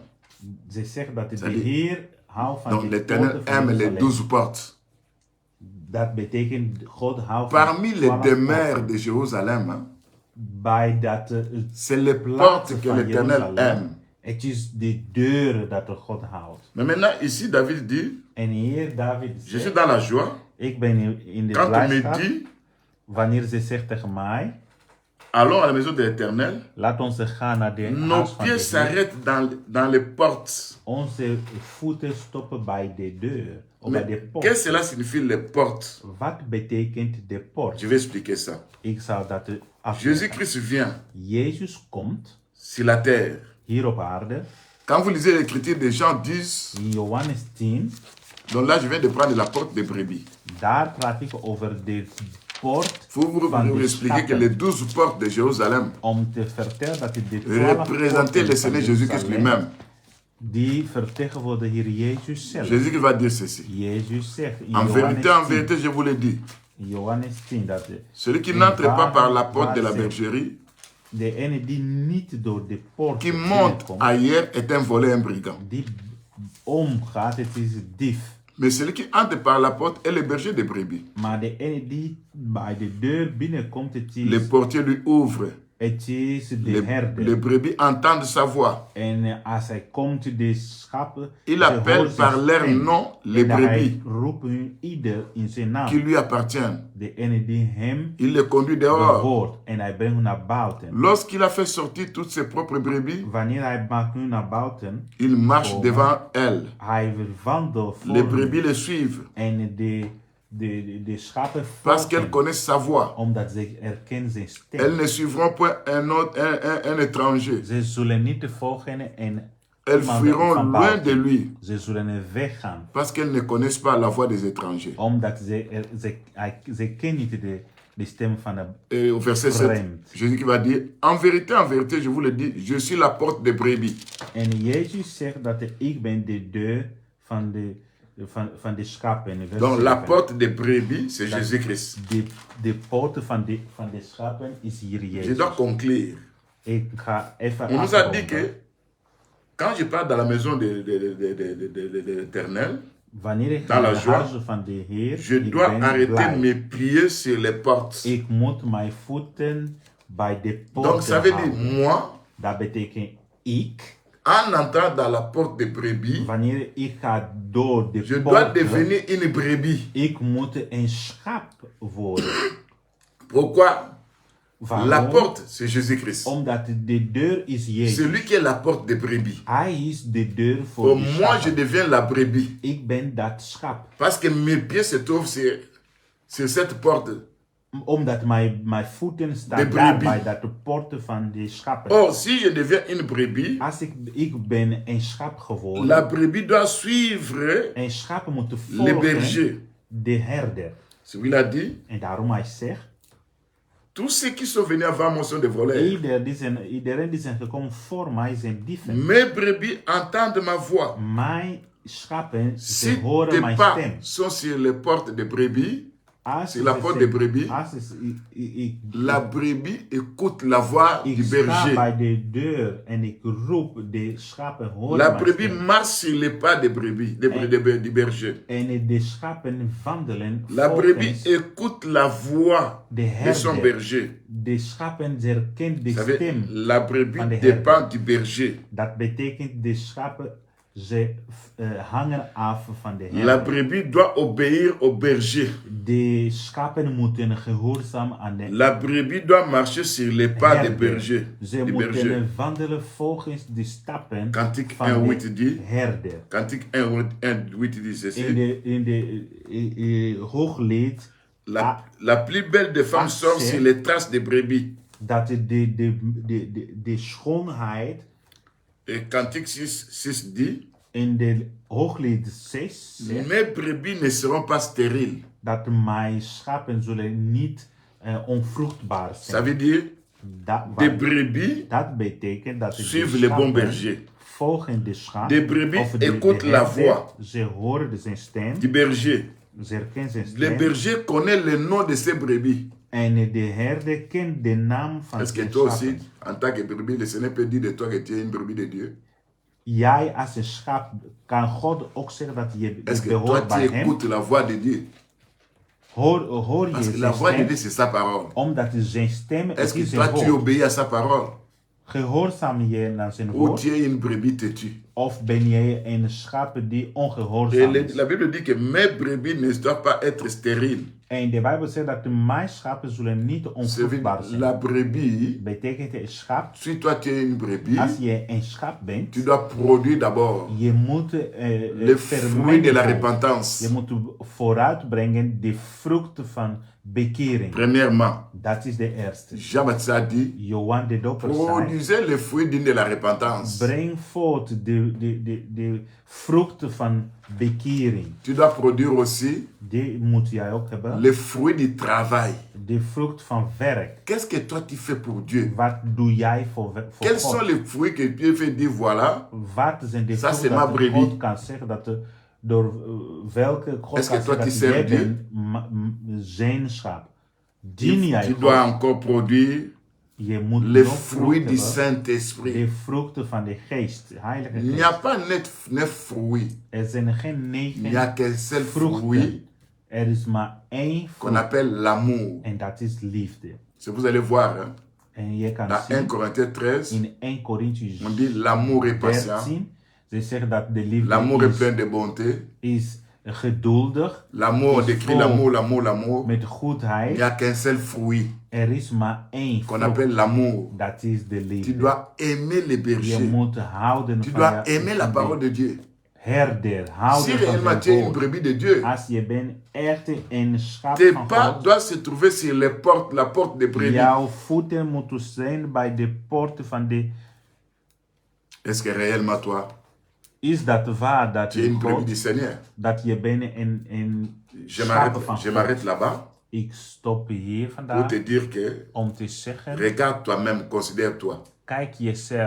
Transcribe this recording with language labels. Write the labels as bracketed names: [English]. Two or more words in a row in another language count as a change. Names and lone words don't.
[Dutch] Ze zegt dat de [French] Ça dit- [Dutch] Heer houdt van [French] Donc [Dutch] de [French] l'Éternel [Dutch] poorten van [French] aime les [Dutch] Jeruzalem. [French] 12 portes. [Dutch] Dat betekent God houdt [French] Parmi les 12 demeures [Dutch] poorten. [French] de Jérusalem, hein, [Dutch] Bij dat [French] c'est les [Dutch] plaatsen [French] portes que [Dutch] van [French] l'Éternel [Dutch] Jeruzalem. [French] aime. [Dutch] Het is de deuren dat de God houdt. [French] Mais maintenant, ici, David dit, [Dutch] En hier David [French] je suis [Dutch] zegt, [French] dans la joie. [Dutch] ik ben in de [French] Quand on me [Dutch] blijdschap. [French] dit, [Dutch] Wanneer ze zegt tegen mij, [French] allons à la maison de l'Éternel, [Dutch] laat ons gaan naar de [French] nos [Dutch] huis van de [French] pieds [Dutch] Heer. [French] s'arrêtent dans les portes. [Dutch] Onze voeten stoppen bij de deur. Of [French] Mais [Dutch] bij de poort. [French] qu'est-ce que cela signifie, les portes? [Dutch] Wat betekent de poort? [French] Je vais expliquer ça. [Dutch] Ik zal dat afleggen. [French] Jésus-Christ vient [Dutch] Jezus komt [French] sur la terre. [Dutch] hier op aarde. [French] Quand vous lisez l'écriture, des gens disent, [Dutch] In Johannes 10, [French] donc là je viens de prendre la porte des brebis. [Dutch] daar praat ik over de poort [French] Il faut vous [Dutch] van de [French] expliquer que [Dutch] schapen. [French] les 12 portes de Jérusalem [Dutch] Om te vertellen dat de 12 [French] représentaient le [Dutch] poorten [French] Seigneur [Dutch] van [French] Jésus-Christ [Dutch] Jeruzalem, [French] lui-même. [Dutch] die vertegenwoordigen Heer Jezus zelf. [French] Jésus-Christ va dire ceci. [Dutch] Jezus zegt in [French] En [Dutch] Johannes 10, [French] vérité, je vous l'ai dit. [Dutch] Johannes 10 dat [French] Celui qui [Dutch] in [French] n'entre pas par la [Dutch] waarheid [French] porte de la [Dutch] waar zegt, [French] bergerie, [Dutch] de ene die niet door de poort [French] qui monte [Dutch] binnenkomt, [French] ailleurs, est un voleur, un brigand. [Dutch] die omgaat, het is een dief. [French] Mais celui qui entre par la porte est le berger des brebis. [Dutch] Maar de ene die bij de deur binnenkomt, [French] Le portier lui ouvre. [Dutch] het is de [French] Les [Dutch] herder. [French] brebis entendent sa voix. [Dutch] En als hij komt, de schapen, [French] Il [Dutch] ze [French] appelle [Dutch] horen [French] par [Dutch] zijn [French] leur [Dutch] stem. [French] nom les [Dutch] En hij [French] brebis [Dutch] roept hun ieder in zijn naam. [French] qui lui appartiennent. [Dutch] De ene die hem [French] Il les conduit dehors. [Dutch] behoort. En hij brengt hun naar buiten. [French] Lorsqu'il a fait sortir toutes ses propres brebis, [Dutch] Wanneer hij maakt hun naar buiten, [French] il marche Oh. devant elles. [Dutch] hij wandelt voor [French] Les [Dutch] hen. [French] brebis le suivent [Dutch] En de schapen [French] parce qu'elles [Dutch] volgen, [French] connaissent sa voix. [Dutch] omdat ze herkennen zijn stem. [French] Elles ne suivront point un étranger. [Dutch] Ze zullen niet volgen en [French] Elles [Dutch] iemand [French] fuiront [Dutch] van [French] loin [Dutch] buiten. [French] de lui [Dutch] Ze zullen weggaan, [French] parce qu'elles ne connaissent pas la voix des étrangers. [Dutch] omdat ze kennen niet de stem van de [French] Et au verset 7, [Dutch] vreemd. [French] Jésus qui va dire, en vérité, je vous le dis, je suis la porte des brebis. [Dutch] En Jezus zegt dat ik ben de deur van de schapen. In vers [French] Donc la [Dutch] 7. [French] porte des brebis, c'est Jésus-Christ. [Dutch] De poorten van de schapen is hier [French] Je [Dutch] Jezus. [French] dois conclure. [Dutch] Ik ga even [French] On nous a dit [Dutch] afronden. [French] que quand je pars dans la maison de l'Éternel, [Dutch] Wanneer ik [French] dans [Dutch] ga [French] la [Dutch] naar de [French] joie, [Dutch] huizen van de Heer, [French] je [Dutch] ik [French] dois [Dutch] ben [French] arrêter [Dutch] blij. [French] mes pieds sur les portes. [Dutch] Ik moet mijn voeten bij de [French] Donc [Dutch] poorten [French] ça veut dire, [Dutch] houden. [French] moi, [Dutch] Dat betekent ik, [French] en entrant dans la porte des brebis, [Dutch] wanneer ik ga door de [French] je dois [Dutch] poorten, [French] devenir une brebis. [Dutch] ik moet een schaap worden. [French] Pourquoi? [Dutch] Waarom? [French] La porte, c'est Jésus-Christ. [Dutch] Omdat de deur is Jezus. [French] Celui qui est la porte des brebis. [Dutch] Hij is de deur voor [French] Pour [Dutch] de [French] moi, je [Dutch] schapen. [French] deviens la brebis. [Dutch] Ik ben dat schap. [French] Parce que mes pieds se trouvent sur cette porte. [Dutch] Omdat mijn voeten [French] De [Dutch] staan daar [French] brebis. [Dutch] bij dat de poorten van de schapen. [French] Or, si je deviens une brebis, [Dutch] Als ik ben een schap geworden. [French] la brebis doit suivre [Dutch] En schapen moeten [French] les [Dutch] volgen [French] bergers. [Dutch] de herder. [French] C'est ce qu'il a dit. [Dutch] En daarom hij zegt, [French] Tous ceux qui sont venus avant moi sont des voleurs. [Dutch] iedereen die zijn gekomen voor mij zijn dieven. [French] Mes brebis entendent ma voix. [Dutch] Mijn schapen, ze [French] Si [Dutch] horen [French] tes [Dutch] mijn [French] pas [Dutch] stem. [French] sont sur les portes des brebis, [Dutch] Als [French] sur la [Dutch] ze [French] porte [Dutch] zeggen- [French] des brebis, [Dutch] als ze- [French] la brebis écoute la voix [Dutch] ik [French] du [Dutch] sta [French] berger. [Dutch] bij de deur en ik roep, de schapen horen [French] La [Dutch] mijn [French] brebis [Dutch] stem. [French] marche sur les pas des brebis, du berger. [Dutch] En de schapen wandelen [French] La brebis [Dutch] volgens [French] écoute la voix [Dutch] de [French] de son [Dutch] herder. [French] berger. [Dutch] De schapen herkennen de [French] Vous savez, [Dutch] stem. [French] la brebis [Dutch] van de [French] dépend du berger. [Dutch] Dat betekent de schapen, ze hangen af van de herder. [French] La brebis doit obéir au berger. [Dutch] De schapen moeten gehoorzaam aan de [French] La brebis doit marcher sur les pas des [Dutch] herder. [French] bergers. [Dutch] Ze [French] Du berger. [Dutch] moeten wandelen volgens de stappen [French] Cantique [Dutch] van [French] 1:8 dit, [Dutch] de herder. [French] Cantique 1:8 dit ceci. [Dutch] In de hooglied [French] La plus belle des femmes sort sur les traces des brebis. [Dutch] dat de schoonheid [French] Et Cantique 6 dit, [Dutch] in de hooglied 6 zegt [French] mes brebis ne seront pas stériles. [Dutch] dat mijn schapen zullen niet onvruchtbaar [French] Ça [Dutch] zijn. [French] veut dire, des brebis [Dutch] Dat betekent dat de [French] suivent le bon [Dutch] schapen [French] berger. [Dutch] volgen de schaap. [French] Des brebis [Dutch] of [French] écoutent la [Dutch] herder. [French] voix [Dutch] Ze horen zijn stem. [French] du berger. [Dutch] Ze herkennen zijn [French] Le [Dutch] stem. [French] berger connaît le nom de ses brebis. [Dutch] En de herder kent de naam van [French] Est-ce que [Dutch] zijn [French] toi aussi, [Dutch] schapen. [French] en tant que brebis, le Seigneur peut dire de toi que tu es une brebis de Dieu? [Dutch] Jij als een schaap kan God ook zeggen dat je [French] Est-ce que toi, [Dutch] behoort [French] tu [Dutch] bij hem. [French] écoutes la voix de Dieu? [Dutch] Hoor [French] Parce [Dutch] je [French] que la [Dutch] zijn [French] voix de [Dutch] stem? [French] Dieu, c'est sa parole. [Dutch] Omdat zijn stem [French] Est-ce [Dutch] is [French] que toi, [Dutch] zijn [French] tu [Dutch] woord. [French] obéis à sa parole? [Dutch] Gehoorzaam je naar zijn [French] Ou [Dutch] woord? [French] tu es une brebis têtue? [Dutch] Of ben jij een schaap die [French] Et [Dutch] ongehoorzaam is? [French] la Bible dit que mes brebis ne doivent pas être stériles. [Dutch] En de Bijbel zegt dat mijn schapen zullen niet [French] Ça veut [Dutch] onvruchtbaar [French] dire, [Dutch] zijn. [French] la brebis, [Dutch] Betekent een schaap, [French] si toi tu es une brebis, [Dutch] als je een schaap bent, [French] tu dois produire d'abord [Dutch] je moet [French] les fruits de la repentance. [Dutch] Je moet vooruitbrengen de vruchten van bekering. [French] Premièrement, [Dutch] Dat is de eerste. [French] Jean-Baptiste a dit, [Dutch] Johan de Doper zei, [French] produisez les fruits dignes de la repentance. [Dutch] breng voort de vruchten van bekering. [French] Tu dois produire aussi [Dutch] Die moet jij ook hebben. [French] les fruits du travail. [Dutch] De vrucht van werk. [French] Qu'est-ce que toi tu fais pour Dieu? [Dutch] Wat doe jij voor [French] Quels sont [Dutch] God? [French] les fruits que Dieu fait dire voilà? [Dutch] Wat zijn de [French] Ça, [Dutch] vruchten [French] c'est ma [Dutch] dat [French] brebis. [Dutch] God kan zeggen dat door welke God [French] Est-ce [Dutch] kan [French] que toi, [Dutch] zeggen [French] tu [Dutch] dat [French] sers [Dutch] jij bent zijn schaap. Dien jij [French] Tu [Dutch] God. [French] dois encore produire [Dutch] Je moet [French] les [Dutch] nog [French] fruits du [Dutch] vruchten hebben, [French] Saint-Esprit. [Dutch] de vruchten van de geest, de heilige [French] Il n'y a [Dutch] geest. [French] pas neuf fruits. [Dutch] Er zijn geen Il n'y 9 [French] a qu'un seul fruit [Dutch] vruchten. Er is maar één [French] qu'on [Dutch] vrucht. [French] appelle l'amour. [Dutch] En dat is liefde. [French] C'est vous allez voir, hein, [Dutch] En je kan [French] dans 1 [Dutch] zien [French] Corinthiens 13, [Dutch] in 1 Corinthians [French] on dit l'amour est patient, [Dutch] 13, ze zeggen dat de liefde [French] l'amour est plein de bonté. [Dutch] is geduldig, [French] L'amour, on décrit l'amour, l'amour, l'amour. [Dutch] met [French] Il n'y [Dutch] goedheid. [French] a qu'un seul fruit [Dutch] Er is maar één [French] qu'on [Dutch] vrucht. [French] appelle l'amour. [Dutch] Dat is de [French] Tu [Dutch] liefde. [French] dois aimer les [Dutch] Je [French] bergers. [Dutch] moet houden [French] Tu [Dutch] van [French] dois [Dutch] je [French] aimer la parole de Dieu. [Dutch] herder, [French] Si [Dutch] houden van [French] réellement tu [Dutch] zijn [French] es une [Dutch] woord. [French] brebis de Dieu, [Dutch] Als je bent echt een schaap [French] tes [Dutch] van [French] pas [Dutch] God, [French] doivent se trouver sur les portes, la porte des brebis. [Dutch] jouw voeten moeten zijn bij de poorten van de... [French] Est-ce que réellement toi, [Dutch] Is dat waar dat [French] tu es une [Dutch] je [French] brebis du [Dutch] God, [French] Seigneur? [Dutch] dat je bent een [French] Je [Dutch] schaap van God? [French] m'arrête là-bas [Dutch] Ik stop hier [French] pour [Dutch] vandaag [French] te dire que, [Dutch] om te zeggen, [French] regarde toi-même, considère-toi. [Dutch] kijk jezelf.